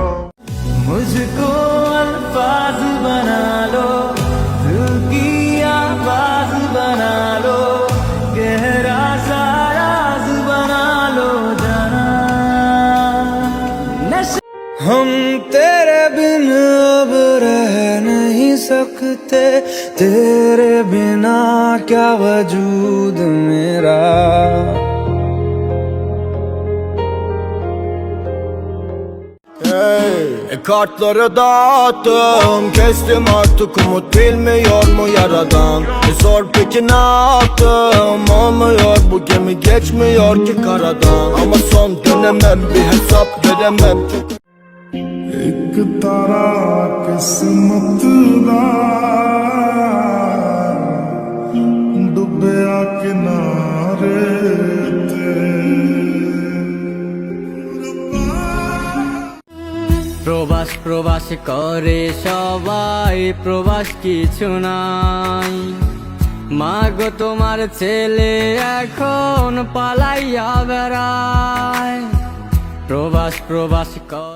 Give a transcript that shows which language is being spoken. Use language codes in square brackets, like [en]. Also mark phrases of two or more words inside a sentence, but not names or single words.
[hi] मुझको अल्फाज बना लो, दिल की आवाज बना लो, गहरा सा राज बना लो जाना। हम तेरे बिन अब रह नहीं सकते, तेरे बिना क्या वजूद मेरा। [tr] Kartları dağıttım, kestim artık umut, bilmiyor mu yaradan. Sor peki ne yaptım, olmuyor bu gemi, geçmiyor ki karadan. Ama son dönemem, bir hesap veremem. [pa] ਇੱਕ ਤਾਰਾ ਕਿਸਮਤ ਦਾ ਡੁੱਬਿਆ ਕਿਨਾਰੇ ਤੇ। [bn] প্রবাস প্রবাস করে সবাই, প্রবাস কিছু নাই। মাগো তোমার ছেলে এখন পালাইয়া বেড়ায়, প্রবাস প্রবাস কর।